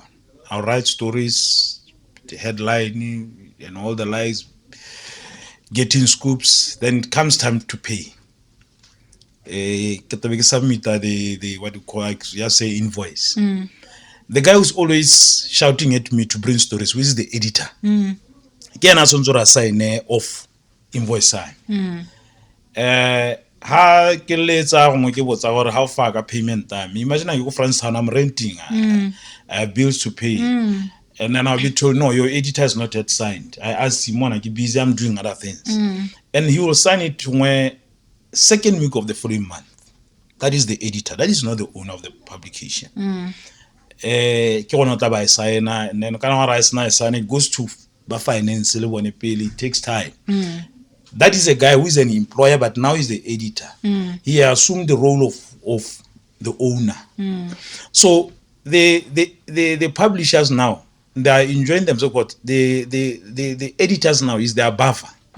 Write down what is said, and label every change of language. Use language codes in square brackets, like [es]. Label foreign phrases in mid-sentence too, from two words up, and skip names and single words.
[en] I'll write stories, the headline and all the lies, getting scoops. Then it comes time to pay. Submit the what you call, like, just say invoice. The guy who's always shouting at me to bring stories, which is the editor. [tn] Ke ena tshwanetse [en] sign off invoice sign. [tn] Ha ke letsa gongwe ke botsa gore [en] how far [tn] ka [en] payment time. Imagine I go Francistown, I'm renting. I have bills to pay. And then I'll be told, no, your editor is not yet signed. I asked him, I'm busy, I'm doing other things. And he will sign it to my second week of the following month. That is the editor. That is not the owner of the publication. [tn] Ke gona tla ba signa, [en] and then [tn] kana ra sign, [en] it goes to [tn] ba finance le bone pele. [en] It takes time. That is a guy who is an employer, but now he's the editor. He assumed the role of the owner. So the publishers now, they are enjoying themselves. What the editors now is their buffer.